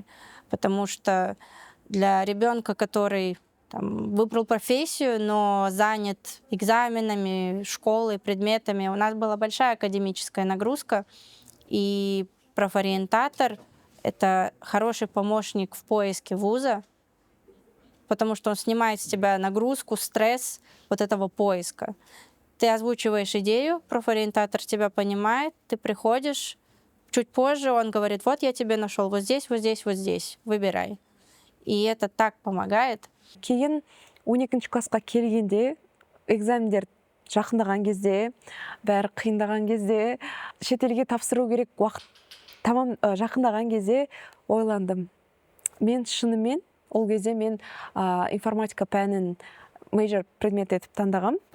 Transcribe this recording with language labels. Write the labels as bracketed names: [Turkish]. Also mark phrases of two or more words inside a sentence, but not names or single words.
[Russian] Потому что для ребенка, который там выбрал профессию, но занят экзаменами, школой, предметами, у нас была большая академическая нагрузка, и профориентатор — это хороший помощник в поиске вуза, потому что он снимает с тебя нагрузку, стресс вот этого поиска. Ты озвучиваешь идею, профориентатор тебя понимает, ты приходишь, чуть позже он говорит: вот я тебе нашел вот здесь, вот здесь, вот здесь, выбирай. И это так помогает. [Kazakh] Кейін 12 классқа келгенде, экзамендер жақындаған кезде, бәрі қиындаған кезде, шетелге тапсыру керек уақыт тамам жақындаған кезде ойландым. Мен шынымен ол кезде мен информатика пәнін мейджор предмет етіп таңдағам.